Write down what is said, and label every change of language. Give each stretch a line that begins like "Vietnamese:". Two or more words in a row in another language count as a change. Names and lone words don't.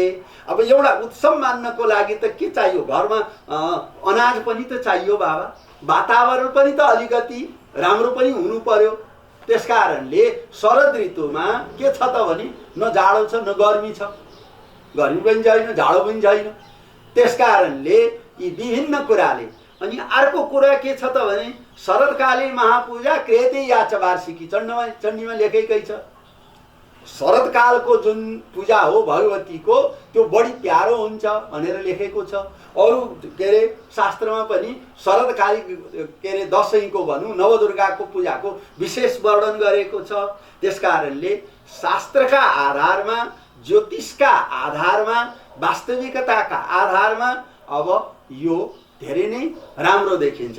Nepali: अब एउटा उत्सव मान्नको लागि त के चाहियो, घरमा अनाज पनि त चाहियो बाबा, वातावरण पनि त अलिकति राम्रो पनि हुनु पर्यो। त्यसकारणले शरद ऋतुमा के छ त भने न जाडो छ न गर्मी छ, गर्मी पनि छैन जाडो पनि छैन। त्यसकारणले यी विभिन्न कुराले। अनि अर्को कुरा के छ त भने
Sanskrit: शरदकालीन महापूजा क्रियते या च वार्षिकी,
Nepali: चण्डीमा लेखेकै छ। शरदकालको जुन पूजा हो भगवतीको त्यो बढी प्यारो हुन्छ भनेर लेखेको छ। अरू के अरे शास्त्रमा पनि शरदकालीन के अरे दशैंको भनौँ नवदुर्गाको पूजाको विशेष वर्णन गरेको छ। त्यसकारणले शास्त्रका आधारमा, ज्योतिषका आधारमा, वास्तविकताका आधारमा अब यो धेरै नै राम्रो देखिन्छ।